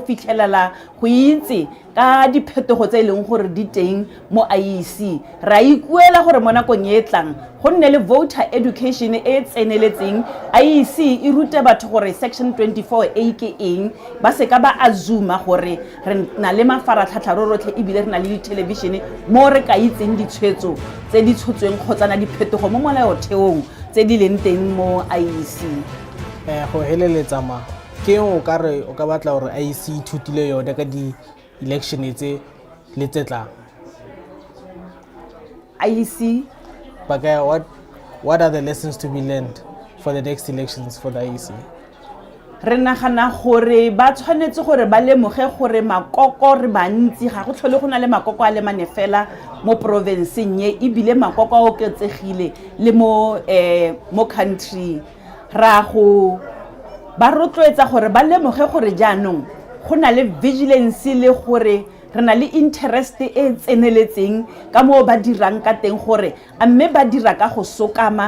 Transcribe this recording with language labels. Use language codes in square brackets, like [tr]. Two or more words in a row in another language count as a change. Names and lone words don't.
[tn] fitlhelela go itse ka diphetogo tse e leng gore di teng mo IEC ra ikuela gore mo nakong e tlang go nne le [en] voter education [tn] e tseneletseng IEC e rute batho gore section 24A ke eng ba seka ba azuma gore re na le mafaratlhatlha rotlhe ebile re na le di-television mo re ka itseng ditshwetso tse di tshotsweng kgotsa na diphetogo mo molaotheong tse di leng teng mo IEC go heleletsa ma ke o ka re o ka batla gore IEC thutile yone ka di-election tse le tse tlang IEC [en] what are the lessons to be learned for the next elections for the IEC? [tn] re nagana gore ba tshwanetse gore ba lemoge gore makoko re bantsi ga go tlhole go na le makoko a le mane fela mo provinceng ye ebile makoko a oketsegile le mo country ra go ba rotloetsa gore ba lemoge gore jaanong go na le vigilance le gore re na le interest e tseneletseng ka mo ba dirang ka teng gore a mme ba dira ka go sokama